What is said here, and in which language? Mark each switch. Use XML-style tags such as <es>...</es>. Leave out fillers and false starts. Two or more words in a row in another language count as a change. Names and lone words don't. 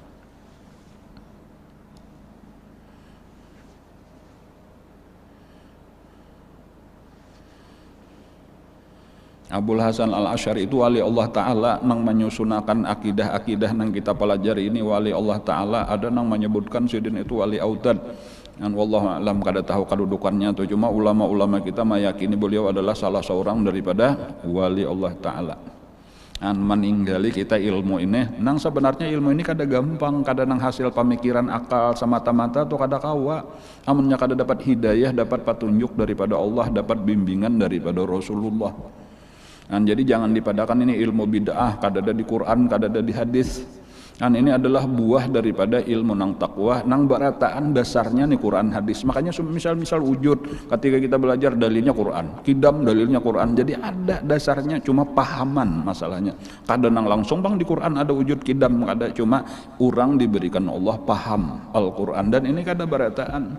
<bjn>Abul Hasan Al-Asy'ari itu</bjn> <ar>ولي الله تعالى</ar> <bjn>nang menyusunakan akidah-akidah nang kita pelajari ini</bjn> <ar>ولي الله تعالى.</ar> <bjn>Ada nang menyebutkan sidin itu wali autad, dan</bjn> <ar>والله أعلم</ar> <bjn>kada tahu kedudukannya tuh, cuma ulama-ulama kita meyakini beliau adalah salah seorang daripada</bjn> <ar>ولي الله تعالى.</ar> <bjn>Meninggali kita ilmu ini, nang sebenarnya ilmu ini kada gampang, kada nang hasil pemikiran akal semata-mata tuh kada kawa. Amunnya kada dapat hidayah, dapat petunjuk daripada Allah, dapat bimbingan daripada Rasulullah. Jadi jangan dipadakan ini ilmu bid'ah, kada ada di Quran, kada ada di hadis. Kan ini adalah buah daripada ilmu nang takwa, nang barataan dasarnya nih Quran hadis. Makanya misal wujud, ketika kita belajar dalilnya Quran, kidam dalilnya Quran. Jadi ada dasarnya, cuma pahaman masalahnya. Kadang nang langsung bang di Quran ada wujud kidam, ada cuma orang diberikan Allah paham Al-Quran, dan ini kada barataan.</bjn>